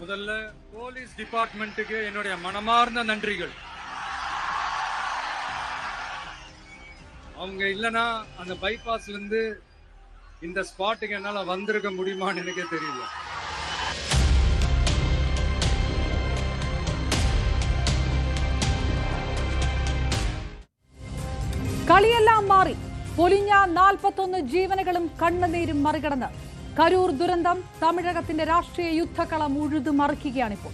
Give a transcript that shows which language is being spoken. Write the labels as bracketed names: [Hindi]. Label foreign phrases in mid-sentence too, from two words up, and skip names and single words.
[Tamil] முதல்ல போலீஸ் டிபார்ட்மெண்ட்டுக்கு என்னுடைய மனமார்ந்த நன்றிகள். அவங்க இல்லைன்னா அந்த பைபாஸ்ல இருந்து இந்த ஸ்பாட்டுக்கு என்னால வந்திருக்க முடியுமான்னு எனக்கே தெரியல. [Malayalam] കളിയെല്ലാം മാറി പൊലിഞ്ഞ 41 ജീവനുകളും കണ്ണുനീരും മറികടന്ന് കരൂർ ദുരന്തം തമിഴകത്തിന്റെ രാഷ്ട്രീയ യുദ്ധക്കളം ഉഴുതു മറിക്കുകയാണിപ്പോൾ.